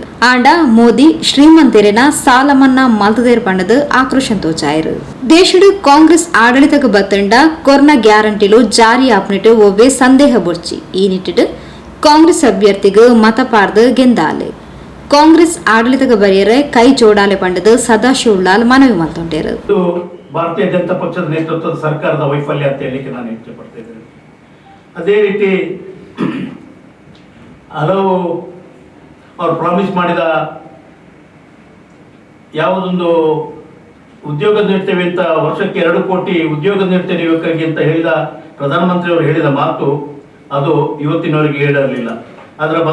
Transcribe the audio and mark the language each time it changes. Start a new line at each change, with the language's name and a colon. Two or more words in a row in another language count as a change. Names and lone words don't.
Tulu: ಆಂಡ ಮೋದಿ ಶ್ರೀಮಂತರೇನ ಸಾಲ ಮನ್ನಾ ಮಲ್ತದೇರು ಪಂಡದು ಆಕ್ರೋಶ ತೋಚಾಯರು. ದೇಶಡು ಕಾಂಗ್ರೆಸ್ ಆಡಳಿತಕ್ಕೆ ಬತ್ತಂಡ ಕೊರೋನಾ ಗ್ಯಾರಂಟಿಲು ಜಾರಿ ಆಪ್ನಿಟ್ಟು ಒವ್ವೇ ಸಂದೇಹ ಬೊಡ್ಚಿ ಈ ನಿಟ್ಟಿಡು ಕಾಂಗ್ರೆಸ್ ಅಭ್ಯರ್ಥಿಗೆ ಮತ ಪಾರ್ದು ಗೆಂದಾಲೆ. ಕಾಂಗ್ರೆಸ್ ಆಡಳಿತಕ್ಕೆ ಬರೆಯರೆ ಕೈ ಜೋಡಾಲೆ ಪಂಡದು ಸದಾಶಿವಳ್ಳಾಲ್ ಮನವಿ ಮಾಡ್ಕೊಂಡರು.
Kannada: ಭಾರತೀಯ ಜನತಾ ಪಕ್ಷದ ನೇತೃತ್ವದ ಸರ್ಕಾರದ ವೈಫಲ್ಯ ಅಂತ ಹೇಳಲಿಕ್ಕೆ ನಾನು ಇಚ್ಛೆ ಪಡ್ತಿದ್ದೇನೆ. ಅದೇ ರೀತಿ ಹಲವು ಅವರು ಪ್ರಾಮಿಸ್ ಮಾಡಿದ ಯಾವುದೊಂದು ಉದ್ಯೋಗ ನೀಡ್ತೇವೆ ಅಂತ, ವರ್ಷಕ್ಕೆ 2 ಕೋಟಿ ಉದ್ಯೋಗ ನೀಡ್ತೇವೆ ಯುವಕರಿಗೆ ಅಂತ ಹೇಳಿದ ಪ್ರಧಾನಮಂತ್ರಿಯವರು ಹೇಳಿದ ಮಾತು ಅದು ಇವತ್ತಿನವರೆಗೆ ಈಡೇರಲಿಲ್ಲ.